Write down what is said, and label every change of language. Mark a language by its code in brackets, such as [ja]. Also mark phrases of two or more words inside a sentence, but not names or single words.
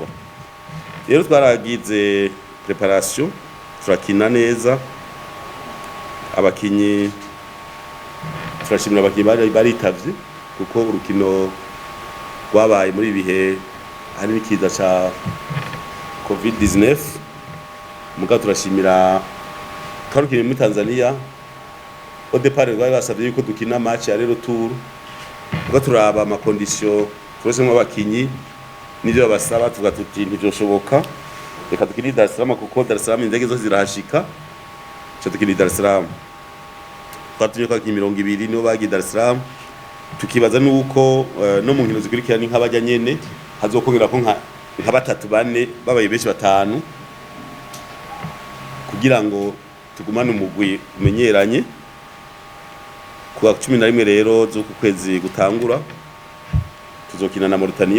[rn] Rero twaragize preparation turakina neza abakinyi turashimira abakinyi baritavye kuko urukino rwabaye muri bihe hari n'ikiza ca COVID-19 muga turashimira twarukiye muri Tanzania au départ rwari basavye yuko dukina match ya retour muga turaba ama condition twese abakinyi nivyo basaba tuvuga tuti ntivyoshoboka reka dukine Dar es Salaam kuko Dar es Salaam indege zo zirahashika cyo dukine Dar es Salaam twatunye kwa 20 nibo bagiye Dar es Salaam tukibaza nuko no mu nkino zikurikirana nk'abajya nyene hazokongera ko nka 3-4 babaye benshi 5 kugira ngo tugumane umugwi umenyeranye kuwa 11 rero zo ku kwezi gutangura tuzokina na Mauritania.